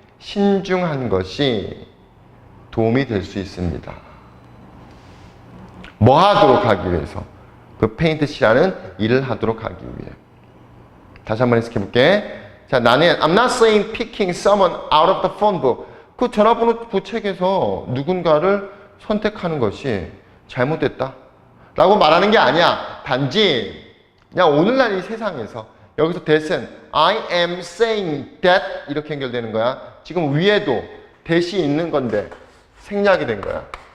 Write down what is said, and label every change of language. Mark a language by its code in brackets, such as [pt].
[ko] 신중한 것이 도움이 될 수 있습니다. 뭐 하도록 하기 위해서? 그 페인트 칠하는 일을 하도록 하기 위해. 다시 한번 해석해볼게. 자, 나는 [en] I'm not saying picking someone out of the phone book. [ko] 그 전화번호 부책에서 누군가를 선택하는 것이 잘못됐다 라고 말하는 게 아니야. 단지 그냥 오늘날 이 세상에서 여기서 that은 [en] I am saying that [ko] 이렇게 연결되는 거야. 지금 위에도 that이 있는 건데 생략이 된 거야.